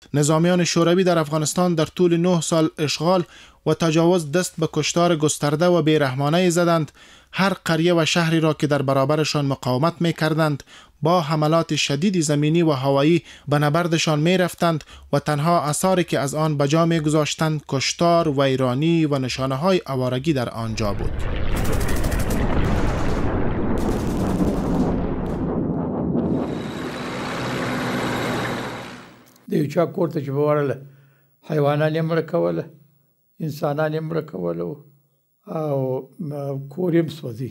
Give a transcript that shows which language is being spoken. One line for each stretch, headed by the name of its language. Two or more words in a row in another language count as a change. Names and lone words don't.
Persian: نظامیان شوروی در افغانستان در طول 9 سال اشغال و تجاوز دست به کشتار گسترده و بیرحمانه زدند. هر قریه و شهری را که در برابرشان مقاومت می کردند با حملات شدید زمینی و هوایی به نبردشان می رفتند و تنها آثاری که از آن به جا می گذاشتند کشتار، ویرانی و نشانه های آوارگی در آنجا بود.
Pashto: د یو چا کور ته چې به ورغله حیوانان یې مړه کوله، انسانان یې مړه کوله او کور یې هم سوځي.